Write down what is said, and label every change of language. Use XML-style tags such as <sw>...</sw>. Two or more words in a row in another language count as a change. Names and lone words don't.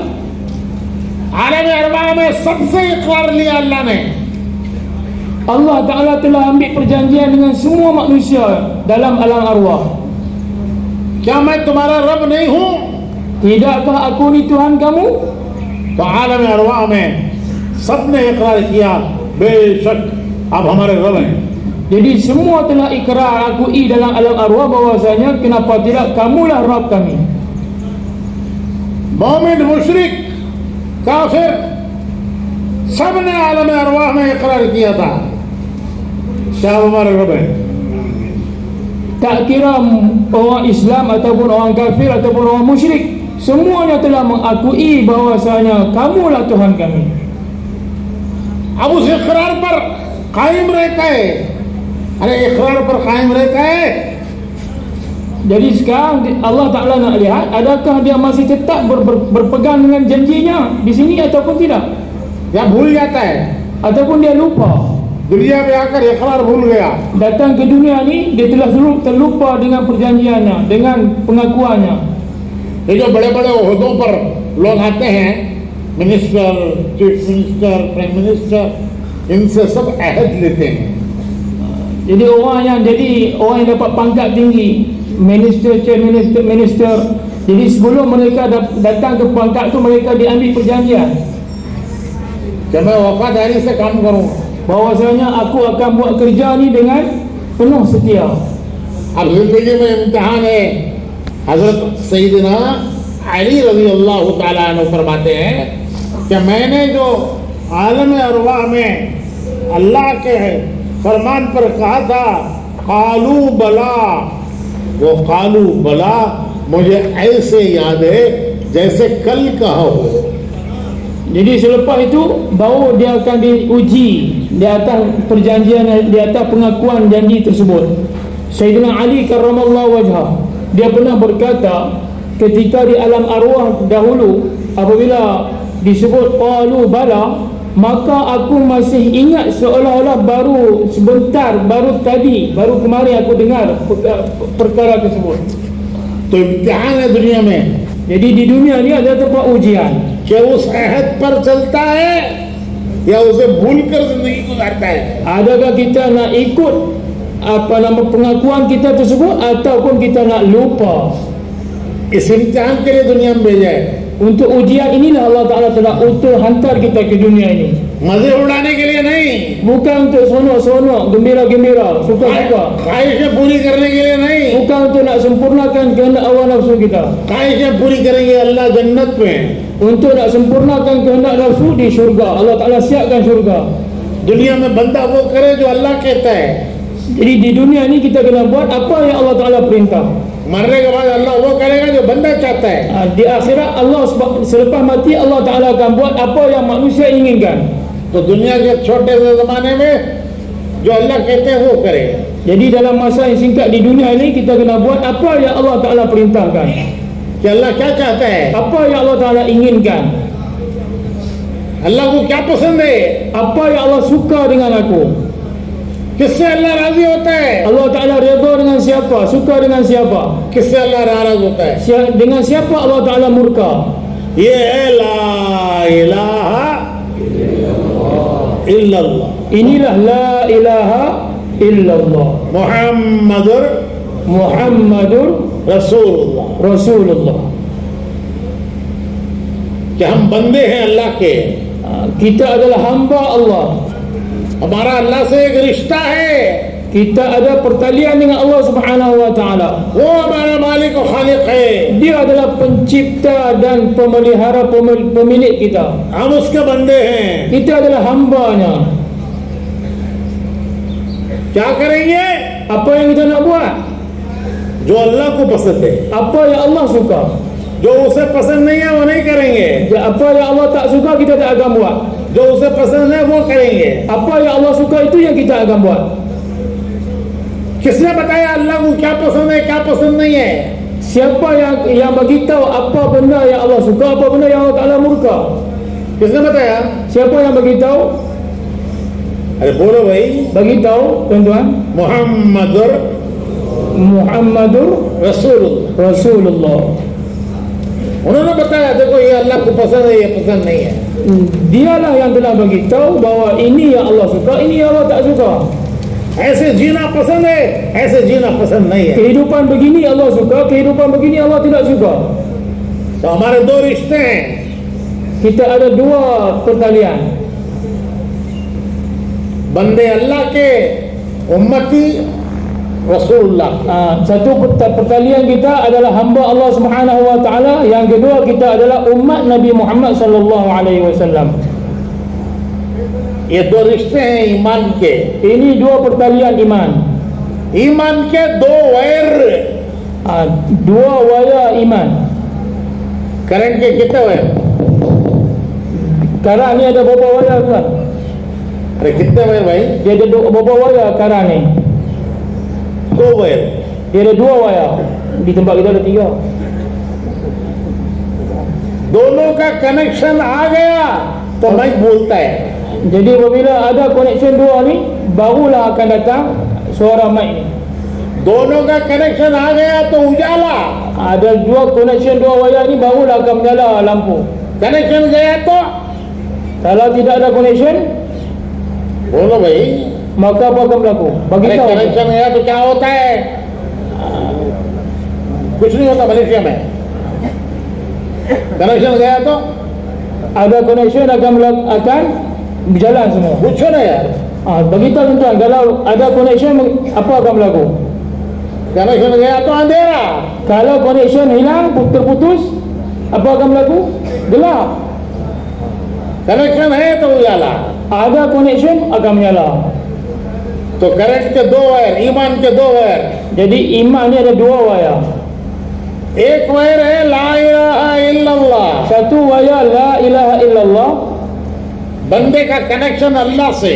<ur>عالم ارواح میں سب سے اقرار لیا اللہ نے.</ur> <ms>Allah Ta'ala telah ambil perjanjian dengan semua manusia dalam alam arwah.</ms> <ur>کیا میں تمہارا رب نہیں ہوں?</ur> <ms>Tidakkah aku ni Tuhan kamu?</ms> <ur>تو عالم ارواح میں سب نے اقرار کیا، بے شک آپ ہمارے رب ہیں.</ur> <ms>Jadi semua telah ikrar akui dalam alam arwah bahwasanya kenapa tidak, kamulah Rabb kami.</ms> <ur>مومن، مشرک، کافر، سب نے عالم ارواح میں اقرار کیا تھا کیا ہمارے رب ہیں.</ur> <ms>Tak kira orang Islam ataupun orang kafir ataupun orang musyrik, semuanya telah mengakui bahwasanya kamulah Tuhan kami.</ms> <ur>اب اس اقرار پر قائم رہتا ہے. ارے اقرار پر قائم رہتا ہے.</ur> <ms>Jadi sekarang Allah Ta'ala nak lihat, adakah dia masih tetap berpegang dengan janjinya di sini ataupun tidak,</ms> <ur>یا بھول جاتا ہے.</ur> <ms>ataupun dia lupa.</ms> <ur>دنیا میں آ کر اقرار بھول گیا.</ur> <ms>Datang ke dunia ni, dia telah terlupa dengan perjanjiannya, dengan pengakuannya.</ms> <ur>یہ جو بڑے بڑے عہدوں پر لوگ آتے ہیں,</ur> <en>minister, chief minister, prime minister,</en> <ur>ان سے سب عہد لیتے ہیں.</ur> <ms>Jadi orang yang dapat pangkat tinggi,</ms> <en>minister, chief minister,</en> <ms>Jadi sebelum mereka datang ke pangkat tu, mereka diambil perjanjian</ms> <ur>کہ میں وفاداری سے کام کروں گا.</ur> <ms>bahwasanya aku akan buat kerja ni dengan penuh setia.</ms> <ur>اب زندگی میں امتحان ہے۔ حضرت سیدنا علی</ur> <ar>رضي الله تعالى عنه</ar> <ur>فرماتے ہیں کہ میں نے جو عالم ارواح میں اللہ کے فرمان پر کہا تھا</ur> <ar>قالوا بلى,</ar> <ur>وہ</ur> <ar>قالوا بلى</ar> <ur>مجھے ایسے یاد ہے جیسے کل کہا ہو.</ur> <ms>Jadi selepas itu baru dia akan diuji di atas perjanjian, di atas pengakuan janji tersebut. Sayyidina Ali</ms> <ar>كرم الله وجهه,</ar> <ms>dia pernah berkata ketika di alam arwah dahulu apabila disebut</ms> <ar>قالوا بلى,</ar> <ms>maka aku masih ingat seolah-olah baru sebentar, baru tadi, baru kemarin aku dengar perkara tersebut.</ms> <ur>تو امتحان ہے دنیا میں.</ur> <ms>Jadi di dunia ni ada tempat ujian,</ms> <ur>کیا اس عہد پر چلتا ہے یا اسے بھول کر زندگی گزارتا ہے.</ur> <ms>adakah kita nak ikut pengakuan kita tersebut ataupun kita nak lupa.</ms> <ur>اس امتحان کے لیے دنیا میں بھیجا ہے.</ur> <ms>Untuk ujian inilah Allah Ta'ala telah hantar kita ke dunia ini.</ms> <ur>مزے اڑانے کے لیے نہیں,</ur> <ms>Bukan untuk sonok-sonok, gembira-gembira, suka-suka.</ms> <ur>خواہشیں پوری کرنے کے لیے نہیں,</ur> <ms>Bukan untuk nak sempurnakan kehendak hawa nafsu kita.</ms> <ur>خواہشیں پوری کریں گے اللہ جنت میں.</ur> <ms>Untuk nak sempurnakan kehendak nafsu di syurga, Allah Ta'ala siapkan syurga.</ms> <ur>دنیا میں بندہ وہ کرے جو اللہ کہتا ہے.</ur> <ms>Jadi di dunia ini kita kena buat apa yang Allah Ta'ala perintah.</ms> <ur>مرنے کے بعد اللہ وہ کرے گا جو بندہ چاہتا ہے.</ur> <ms>Di akhirat Allah selepas mati Allah Ta'ala akan buat apa yang manusia inginkan.</ms> <ur>تو دنیا کے چھوٹے سے زمانے میں جو اللہ کہتے ہیں وہ کرے.</ur> <ms>Jadi dalam masa yang singkat di dunia ini kita kena buat apa yang Allah Ta'ala perintahkan,</ms> <ur>کہ اللہ کیا چاہتا ہے,</ur> <ms>apa yang Allah Ta'ala inginkan,</ms> <ur>اللہ کو کیا پسند ہے,</ur> <ms>apa yang Allah suka dengan aku.</ms> <ur>کس سے اللہ راضی ہوتا ہے,</ur> <ms>Allah Ta'ala redha dengan siapa, suka dengan siapa,</ms> <ur>کس سے اللہ ناراض ہوتا ہے.</ur> <ms>dengan siapa Allah Ta'ala murka.</ms> <ur>یہ ہے</ur> <ar>لا إله إلا الله,</ar> <ms>Inilah</ms> <ar>لا إله إلا الله محمد</ar> <ur>رسول اللہ,</ur> <ms>Rasulullah.</ms> <ur>کہ ہم بندے ہیں اللہ کے.</ur> <ms>Kita adalah hamba Allah.</ms> <ur>ہمارا اللہ سے ایک رشتہ ہے.</ur> <ms>Kita ada pertalian dengan Allah</ms> <ar>سبحانه وتعالى.</ar> <ur>وہ ہمارا مالک اور خالق ہے.</ur> <ms>Dia adalah pencipta dan pemelihara, pemilik kita.</ms> <ur>ہم اس کے بندے ہیں.</ur> <ms>Kita adalah hambanya.</ms> <ur>کیا کریں گے,</ur> <ms>Apa yang kita nak buat?</ms> <ur>جو اللہ کو پسند ہے.</ur> <ms>Apa yang Allah suka.</ms> <ur>جو اسے پسند نہیں ہے وہ نہیں کریں گے,</ur> <ms>Apa yang Allah tak suka kita tak akan buat.</ms> <ur>جو اسے پسند ہے وہ کریں گے.</ur> <ms>Apa yang Allah suka itu yang kita akan buat.</ms> <ur>کس نے بتایا اللہ کو کیا پسند ہے کیا پسند نہیں ہے?</ur> <ms>Siapa yang bagi tahu apa benda yang Allah suka, apa benda yang Allah Ta'ala murka?</ms> <ur>کس نے بتایا?</ur> <ms>Siapa yang bagi tahu?</ms> <ur>ارے بولو بھائی.</ur> <ms>Bagi tahu tuan-tuan.</ms> <ar>محمد رسول الله.</ar> <ur>انہوں نے بتایا دیکھو یہ اللہ کو پسند ہے یہ پسند نہیں ہے.</ur> <ms>Dialah yang telah bagi tahu bahawa ini yang Allah suka, ini yang Allah tak suka.</ms> <ur>ایسے جینا پسند ہے ایسے جینا پسند نہیں ہے.</ur> <ms>Kehidupan begini Allah suka, kehidupan begini Allah tidak suka.</ms> <ur>تو ہمارے دو رشتے ہیں.</ur> <ms>Kita ada dua pertalian.</ms> <ur>بندے اللہ کے، امتی رسول اللہ.</ur> <ms>Satu pertalian kita adalah hamba Allah</ms> <ar>سبحانه وتعالى,</ar> <ms>yang kedua kita adalah umat Nabi Muhammad</ms> <ar>صلى الله عليه وسلم.</ar> <ur>یہ دو رشتے ہیں ایمان کے.</ur> <ms>Ini dua pertalian iman.</ms> <ur>ایمان کے دو وائر.</ur> <ms>Dua waya iman.</ms> <ur>کرنٹ کے کتنے وائر?</ur> <ms>Karang ni ada berapa waya tuan?</ms> <ur>ارے کتنے وائر بھائی?</ur> <ms>Dia ada berapa waya karang ni?</ms> <ur>دو وائر.</ur> <ms>Dia ada dua waya. Di tempat kita ada tiga.</ms> <ur>دونوں کا کنکشن آ گیا تو مائک بولتا ہے.</ur> <ms>Jadi apabila ada connection dua ni, barulah akan datang suara mic ni.</ms> <ur>دونوں کا کنکشن آ گیا تو اجالا.</ur> <ms>Ada dua connection dua waya ni, barulah akan menyala lampu.</ms> <ur>کنکشن گیا تو</ur> <ms>Kalau tidak ada connection,</ms> <ur>بولو بھائی.</ur> <ms>maka apa akan berlaku? Bagi</ms> <ur>ارے</ur> <ms>tahu.</ms> <ur>کنکشن گیا تو کیا ہوتا ہے؟ کچھ نہیں ہوتا ملیشیا میں. کنکشن گیا تو</ur> <ms>ada connection akan berjalan semua.</ms> <ur>پوچھو نا یار,</ur> <ms>Begitu tuan, kalau ada connection apa akan berlaku?</ms> <ur>کنکشن گیا تو اندھیرا,</ur> <ms>Kalau connection hilang, terputus, apa akan berlaku? Gelap.</ms> <ur>کنکشن ہے تو اجالا.</ur> <ms>Ada connection akan menyala.</ms> <ur>تو کرنٹ کے دو وائر، ایمان کے دو وائر.</ur> <ms>Jadi iman ni ada dua wayar.</ms> <ur>ایک وائر ہے</ur> <ar>لا إله إلا الله,</ar> <ms>Satu wayar</ms> <ar>لا إله إلا الله.</ar> <ur>بندے کا کنکشن اللہ سے.</ur>